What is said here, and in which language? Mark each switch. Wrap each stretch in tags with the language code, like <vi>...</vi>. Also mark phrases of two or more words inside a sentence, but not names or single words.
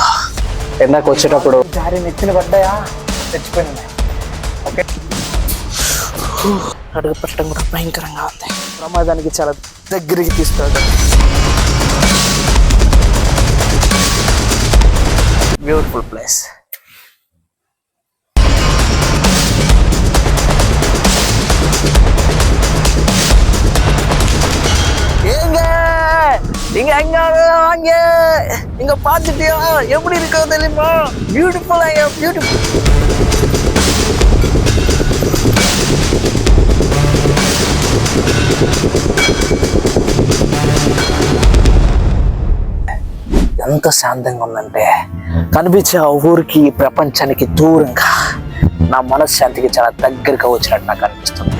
<te>ఎందాక వచ్చేటప్పుడు జారి నెత్తిన పడ్డాయా, చచ్చిపోయినాయి. ఓకే, అడుగు పెట్టడం కూడా భయంకరంగా ఉంది. ప్రమాదానికి చాలా దగ్గరికి తీస్తుంది.</te> <en>beautiful place.</en> <ta>இங்க பாத்துட்டியா எப்படி இருக்கோ தெரியுமா? பியூட்டிஃபுல் ஐயா, பியூட்டிஃபுல்.</ta> <te>ఎంత శాంతంగా ఉందంటే కనిపించే ఆ ఊరికి, ప్రపంచానికి దూరంగా నా మనశ్శాంతికి చాలా దగ్గరగా వచ్చినట్టు నాకు అనిపిస్తుంది.</te>